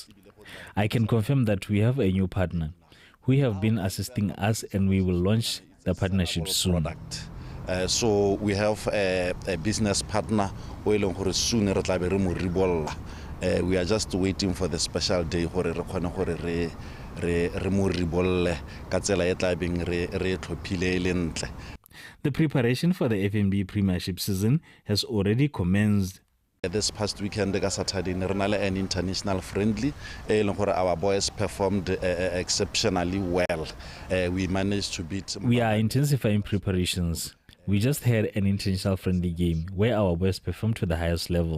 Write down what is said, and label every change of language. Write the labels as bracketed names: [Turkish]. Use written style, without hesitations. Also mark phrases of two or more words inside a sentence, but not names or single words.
[English] I can confirm that we have a new partner who have been assisting us, and we will launch the partnership soon. So we have a business partner who soon We are just waiting for the special day [Tswana] gore re khone gore re mo ribolle ka tsela e tla beng re tlhophile e le ntle. [English] The preparation for the FNB Premiership season has already commenced. This past weekend, Saturday, an international friendly. Our boys performed exceptionally well. We managed to beat. We are intensifying preparations. We just had an international friendly game where our boys performed to the highest level.